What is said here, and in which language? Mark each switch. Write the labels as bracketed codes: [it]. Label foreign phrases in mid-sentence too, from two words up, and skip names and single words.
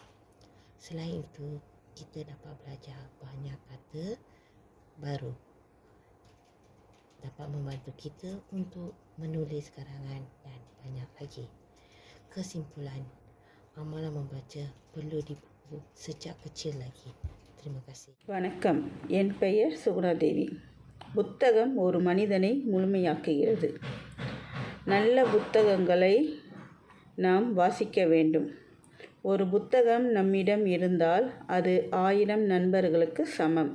[ms] Selain itu, kita dapat belajar banyak kata baru. Dapat membantu kita untuk menulis karangan dan banyak lagi. Kesimpulan, amalan membaca perlu dipupuk sejak kecil lagi. Terima kasih. [ta] வணக்கம். என் பெயர் சுகுணாதேவி. புத்தகம் ஒரு மனிதனை முழுமையாக்குகிறது. நல்ல புத்தகங்களை நாம் வாசிக்க வேண்டும். ஒரு புத்தகம் நம்மிடம் இருந்தால் அது 1000 நண்பர்களுக்கு சமம்.